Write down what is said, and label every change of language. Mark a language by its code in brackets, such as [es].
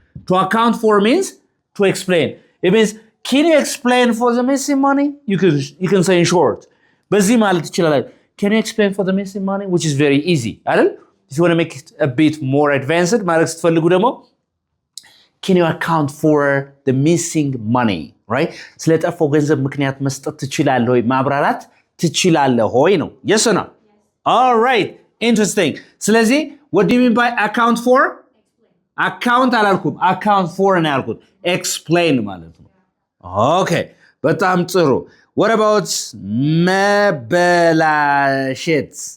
[en] To account for means to explain. It means, can you explain for the missing money? You can say in short. [am] በዚህ ማለት ትችላለህ. [en] Can you explain for the missing money? Which is very easy. [am] አይደል? [en] If you want to make it a bit more advanced, [am] ማድረግ ስትፈልጉ ደግሞ [en] can you account for the missing money? Right? [am] ስለጠፋው ገንዘብ ምክንያት መስጠት ትችላለህ ወይ? ማብራራት ትችላለህ ሆይ ነው። [en] Yes or no? All right. Interesting. [am] ስለዚህ [en] what do you mean by account for? Account [am] አላልኩም. Account for ነው ያልኩት. Explain ማለት ነው። [en] Okay. [am] በጣም ጥሩ. [en] What about መበላሸት?